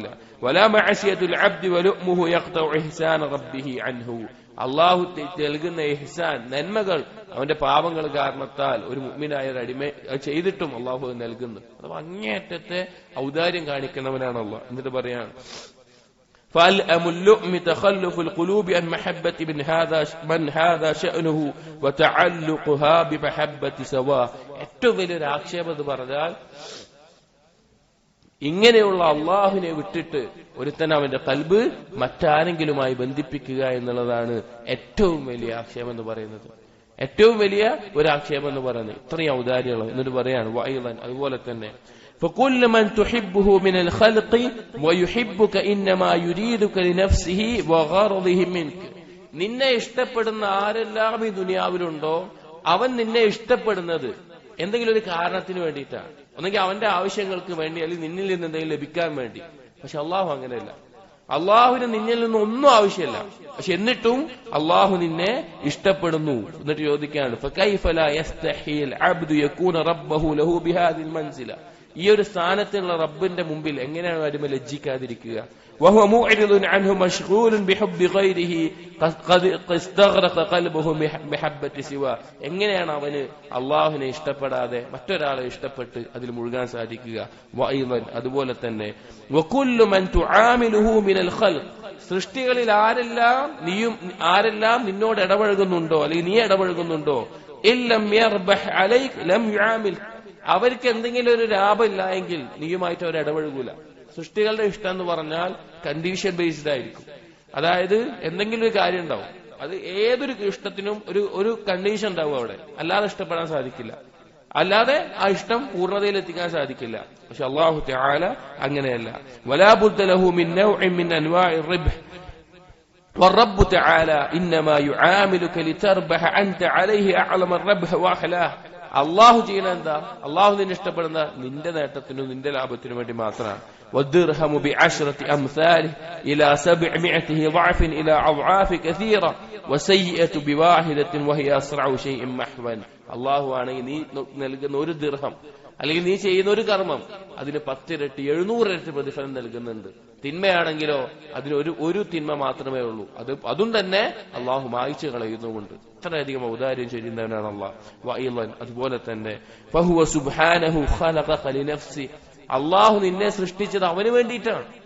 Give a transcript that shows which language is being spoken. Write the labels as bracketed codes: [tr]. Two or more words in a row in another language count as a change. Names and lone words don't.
[ar] ولا معصية العبد ولؤمه يقطع إحسان ربه عنه. [ml] അള്ളാഹു നൽകുന്ന ഇഹ്സാൻ, നന്മകൾ അവന്റെ പാപങ്ങൾ കാരണത്താൽ ഒരു മുഅ്മിനായ ഒരു അടിമ ചെയ്തിട്ടും അള്ളാഹു നൽകുന്നു. അഥവാ അങ്ങേയറ്റത്തെ ഔദാര്യം കാണിക്കുന്നവനാണ് അള്ളാഹ്. എന്നിട്ട് പറയാണ് [ar] فألأم اللؤم تخلف القلوب عن محبة من هذا شأنه وتعلقها بمحبة سواه. [ml] ഏറ്റവും വലിയൊരു ആക്ഷേപം എന്ന് പറഞ്ഞാൽ ഇങ്ങനെയുള്ള അള്ളാഹുവിനെ വിട്ടിട്ട് ഒരുത്തൻ അവന്റെ ഖൽബ് മറ്റാരെങ്കിലുമായി ബന്ധിപ്പിക്കുക എന്നുള്ളതാണ് ഏറ്റവും വലിയ ആക്ഷേപം എന്ന് പറയുന്നത്. ഏറ്റവും വലിയ ഒരു ആക്ഷേപം എന്ന് പറയുന്നത് ഇത്രയും ഔദാര്യമുള്ള. എന്നിട്ട് പറയാണ് [ar] വഅയ്ളൻ, [ml] അതുപോലെ തന്നെ [ar] فكل من تحبه من الخلق ويحبك إنما يريدك لنفسه وغرضه منك. [ml] നിന്നെ ഇഷ്ടപ്പെടുന്ന ആരെല്ലാം ഈ ദുനിയാവിലുണ്ടോ അവൻ നിന്നെ ഇഷ്ടപ്പെടുന്നത് എന്തെങ്കിലും ഒരു കാരണത്തിന് വേണ്ടിയിട്ടാണ്. ഒന്നെങ്കിൽ അവന്റെ ആവശ്യങ്ങൾക്ക് വേണ്ടി, അല്ലെങ്കിൽ നിന്നിൽ നിന്ന് എന്തെങ്കിലും ലഭിക്കാൻ വേണ്ടി. പക്ഷെ അള്ളാഹു അങ്ങനെയല്ല. അള്ളാഹുവിന് നിന്നിൽ നിന്ന് ഒന്നും ആവശ്യമില്ല. പക്ഷെ എന്നിട്ടും അള്ളാഹു നിന്നെ ഇഷ്ടപ്പെടുന്നു. എന്നിട്ട് ചോദിക്കാണ് [ar] فكيف لا يستحي العبد يكون ربه له بهذه المنزلة. [ml] ഈ ഒരു സ്ഥാനത്തുള്ള റബ്ബിന്റെ മുമ്പിൽ എങ്ങനെയാണ് അടിമ ലജ്ജിക്കാതിരിക്കുക? [ar] وهو معرض عنه مشغول بحب غيره قد استغرق قلبه بمحبة سواه. [ml] എങ്ങനെയാണ് അവന് അള്ളാഹുവിനെ ഇഷ്ടപ്പെടാതെ മറ്റൊരാളെ ഇഷ്ടപ്പെട്ട് അതിൽ മുഴുകാൻ സാധിക്കുക? [ar] വഅയ്ളൻ, [ml] അതുപോലെ തന്നെ [ar] وكل من تعامله من الخلق. [ml] സൃഷ്ടികളിൽ ആരെല്ലാം നിന്നോട് ഇടപഴകുന്നുണ്ടോ, അല്ലെങ്കിൽ നീ ഇടപഴകുന്നുണ്ടോ, [ar] إن لم يربح عليك لم يعامل. [ml] അവർക്ക് എന്തെങ്കിലും ഒരു ലാഭമില്ല എങ്കിൽ നീയുമായിട്ട് അവർ ഇടപഴകൂല. സൃഷ്ടികളുടെ ഇഷ്ടം എന്ന് പറഞ്ഞാൽ [en] condition based [ml] ആയിരിക്കും. അതായത് എന്തെങ്കിലും ഒരു കാര്യം ഉണ്ടാവും, അത് ഏതൊരു ഇഷ്ടത്തിനും ഒരു കണ്ടീഷൻ ഉണ്ടാവും അവിടെ. അല്ലാതെ ഇഷ്ടപ്പെടാൻ സാധിക്കില്ല, അല്ലാതെ ആ ഇഷ്ടം പൂർണ്ണതയിൽ എത്തിക്കാൻ സാധിക്കില്ല. പക്ഷെ അല്ലാഹു തആല അങ്ങനെയല്ല. [ar] ولا بد له من نوع من أنواع الربح والرب تعالى إنما يعاملك لتربح أنت عليه أعلم الربح وأحلاه. [ml] അള്ളാഹു ചെയ്യണ എന്താ? അള്ളാഹു നിന്നെ ഇഷ്ടപ്പെടുന്ന നിന്റെ നേട്ടത്തിനും നിന്റെ ലാഭത്തിനും വേണ്ടി മാത്രമാണ്. [ar] والدرهم بعشرة أمثاله إلى 700 ضعف إلى أضعاف كثيرة وسيئة بواحدة وهي أسرع شيء محوا. [ml] അള്ളാഹു ആണെങ്കിൽ നീ നൽകുന്ന ഒരു ദിർഹം അല്ലെങ്കിൽ നീ ചെയ്യുന്ന ഒരു കർമ്മം അതിന് 10 ഇരട്ടി 700 ഇരട്ടി പ്രതിഫലം നൽകുന്നുണ്ട്. തിന്മയാണെങ്കിലോ അതിന് ഒരു തിന്മ മാത്രമേ ഉള്ളൂ, അതും തന്നെ അള്ളാഹു മായ്ച്ചു കളയുന്നുമുണ്ട്. ഇത്രയധികം ഔദാര്യം ചെയ്യുന്നവനാണ് അള്ളാഹ്. വഅയ്ളൻ അതുപോലെ തന്നെ [ar] فهو سبحانه خلقك لنفسي, [ml] അള്ളാഹു നിന്നെ സൃഷ്ടിച്ചത് അവന് വേണ്ടിയിട്ടാണ്.